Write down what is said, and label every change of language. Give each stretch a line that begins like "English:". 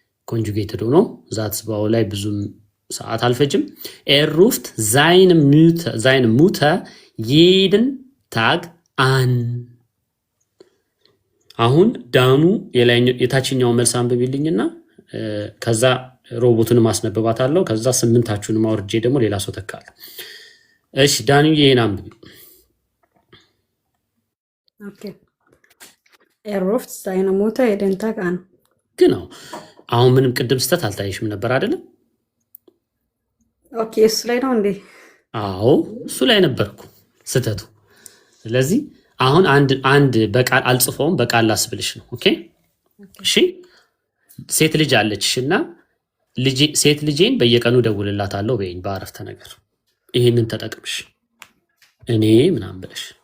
Amharic: ኮንጁጌትድ ሆኖ ዛትስ ባው ላይ ብዙም ሰዓት አልፈጅም።
German: er ruft seine Mutter jeden Tag an።
Amharic: አሁን ዳኑ የታችኛው መልስ አንብቢልኝና ከዛ ሮቦቱን ማስነበባታለሁ። ከዛ ስምንታችሁን ማውርጄ ደግሞ ሌላ ሰው ተካለሁ። እሺ ዳኑ ይሄን አንብቢ።
German: ኦኬ er ruft seine Mutter jeden Tag an።
Amharic: genau አሁን ምንም ቅድም ስተት አልታየሽም ነበር አይደለም? ኦኬ እሱ ላይ ነው እንዴ? አዎ እሱ ላይ ነበርኩ ስተቱ። ስለዚህ አሁን አንድ በቃል አልጽፈውም፣ በቃል ላስብልሽ ነው። ኦኬ እሺ። ሴት ልጅ አለችሽና ሴት ልጄን በየቀኑ ደውልላታለሁ በይኝ በአረፍተ ነገር። ይሄንን ተጠቅምሽ እኔ ምናምን ብለሽ